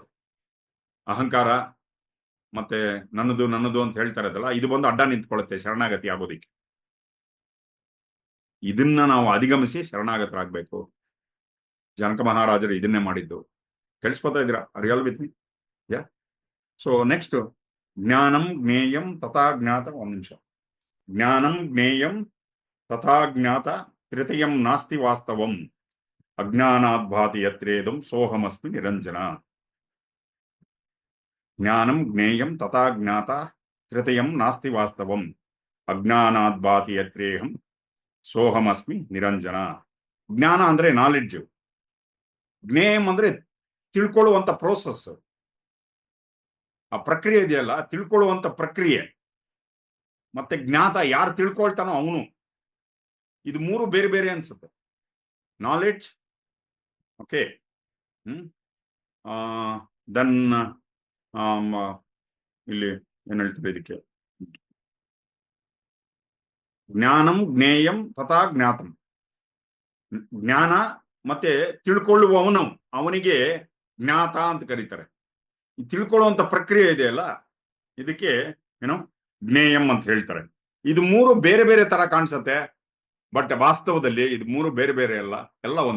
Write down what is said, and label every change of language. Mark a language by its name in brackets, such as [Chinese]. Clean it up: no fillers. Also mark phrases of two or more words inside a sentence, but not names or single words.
[Kannada] ಅಹಂಕಾರ ಮತ್ತೆ ನನ್ನದು ನನ್ನದು ಅಂತ ಹೇಳ್ತಾ ಇರೋದಲ್ಲ, ಇದು ಬಂದು ಅಡ್ಡ ನಿಂತ್ಕೊಳ್ಳುತ್ತೆ ಶರಣಾಗತಿ ಆಗೋದಿಕ್ಕೆ. ಇದನ್ನ ನಾವು ಅಧಿಗಮಿಸಿ ಶರಣಾಗತರಾಗಬೇಕು. ಜನಕ ಮಹಾರಾಜರು ಇದನ್ನೇ ಮಾಡಿದ್ದು. ಕೇಳಿಸ್ಕೊತಾ ಇದ್ದೀರಾ? [English] real with me? [Kannada] ಯಾ. [English] so next, [Sanskrit] ಜ್ಞಾನಂ ಜ್ಞೇಯಂ ತಥಾ ಜ್ಞಾತ. [Kannada] ಒಂದ್ ನಿಮಿಷ. [Sanskrit] ಜ್ಞಾನಂ ಜ್ಞೇಯಂ ತಥಾ ಜ್ಞಾತ ತೃತೀಯಂ ನಾಸ್ತಿ ವಾಸ್ತವಂ ಅಜ್ಞಾನಾತ್ ಭಾತಿ ಯತ್ರೇದಂ ಸೋಹಮಸ್ಮಿ ನಿರಂಜನ. ಜ್ಞಾನಂ ಜ್ಞೇಯಂ ತಥಾ ಜ್ಞಾತ ತೃತೀಯಂ ನಾಸ್ತಿ ವಾಸ್ತವಂ ಅಜ್ಞಾನಾತ್ ಭಾತಿ ಯತ್ರೇಹಂ ಸೋಹಮಸ್ಮಿ ನಿರಂಜನ. [Kannada] ಜ್ಞಾನ ಅಂದ್ರೆ ನಾಲೆಡ್ಜ್. ಜ್ಞೇಯಂ ಅಂದ್ರೆ ತಿಳ್ಕೊಳ್ಳುವಂತ ಪ್ರೋಸೆಸ್. ಆ ಪ್ರಕ್ರಿಯೆ ಇದೆಯಲ್ಲ, ತಿಳ್ಕೊಳ್ಳುವಂತ ಪ್ರಕ್ರಿಯೆ. ಮತ್ತೆ ಜ್ಞಾತ, ಯಾರು ತಿಳ್ಕೊಳ್ತಾನೋ ಅವನು. ಇದು ಮೂರು ಬೇರೆ ಬೇರೆ ಅನ್ಸುತ್ತೆ. [English] knowledge, okay, then [Kannada] ಇಲ್ಲಿ ಏನ್ ಹೇಳ್ತಾರೆ ಇದಕ್ಕೆ, [Sanskrit] ಜ್ಞಾನಂ ಜ್ಞೇಯಂ ತಥಾ ಜ್ಞಾತಂ. [Kannada] ಜ್ಞಾನ ಮತ್ತೆ ತಿಳ್ಕೊಳ್ಳುವವನು, ಅವನಿಗೆ ಜ್ಞಾತ ಅಂತ ಕರೀತಾರೆ. ಈ ತಿಳ್ಕೊಳ್ಳುವಂತ ಪ್ರಕ್ರಿಯೆ ಇದೆಯಲ್ಲ, ಇದಕ್ಕೆ ಏನೋ ಜ್ಞೇಯಂ ಅಂತ ಹೇಳ್ತಾರೆ. ಇದು ಮೂರು ಬೇರೆ ಬೇರೆ ತರ ಕಾಣಿಸುತ್ತೆ, ಬಟ್ ವಾಸ್ತವದಲ್ಲಿ ಇದು ಮೂರು ಬೇರೆ ಬೇರೆ ಅಲ್ಲ, ಎಲ್ಲ ಒಂದು.